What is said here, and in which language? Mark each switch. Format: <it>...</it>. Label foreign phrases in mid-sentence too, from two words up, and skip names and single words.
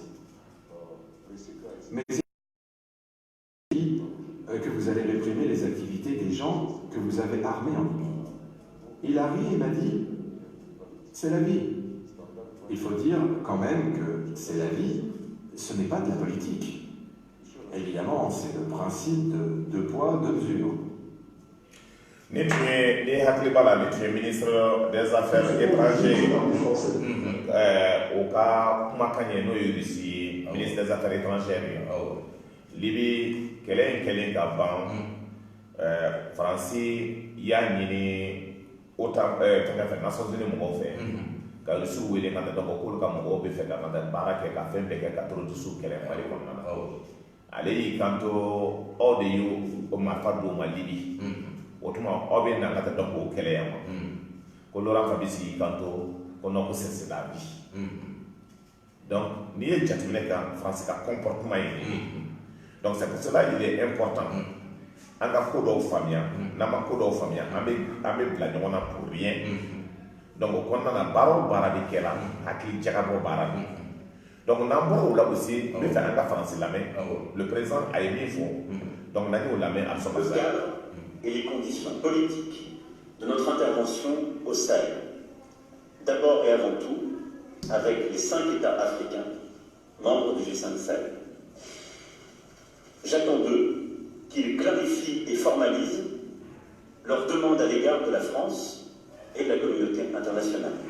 <fr>Mais il dit que vous allez réprimer les activités des gens que vous avez armés en Libye. Il a ri et m'a dit « c'est la vie ». Il faut dire quand même que c'est la vie, ce n'est pas de la politique. Évidemment, c'est le principe de deux poids, deux mesures.</fr> <bm>Ni tun ye hakili b'a la ni tun ye</bm> <fr>ministre des affaires étrangères</fr> <bm>o ka kumakan ye n'o ye Russie ye</bm> <fr>ministre des affaires étrangères</fr> <bm>ye Libi kɛlɛ in kɛlen ka ban Faransi y'a ɲini OTAN fɛngɛ fɛ Nations Unies mɔgɔw fɛ ka Russiw wele ka na dɔn k'olu ka mɔgɔw bɛ fɛ ka na baara kɛ ka fɛn bɛɛ kɛ ka terroristes kɛlɛ Mali kɔnɔna na ale y'i kanto aw de y'o marifa d'o ma Libi. O tuma aw bɛ na ka taa dɔn k'o kɛlɛ yan ko Laurent Fabius y'i kanto ko non ko</bm> <fr>c'est la vie.</fr> <bm>Donc n'i ye jateminɛ kɛ France ka comportement ye donc</bm> <fr>c'est pour cela il est important</fr> <bm>an ka ko dɔw faamuya n'an ma ko dɔw faamuya an bɛ bila ɲɔgɔn na</bm> <fr>pour rien</fr> <bm>donc o kɔnɔna na baara o baara bɛ kɛla hakili jagabɔ baara bi donc n'an bɔra o la aussi n bɛ fɛ an ka Faransi lamɛn</bm> <fr>le président</fr> <bm>a ye min fɔ donc n'an y'o lamɛn a sɔrɔ sa.</bm> <fr>Et les conditions politiques de notre intervention au Sahel. D'abord et avant tout, avec les 5 États africains, membres du G5 Sahel. J'attends d'eux qu'ils clarifient et formalisent leurs demandes à l'égard de la France et de la communauté internationale.</fr>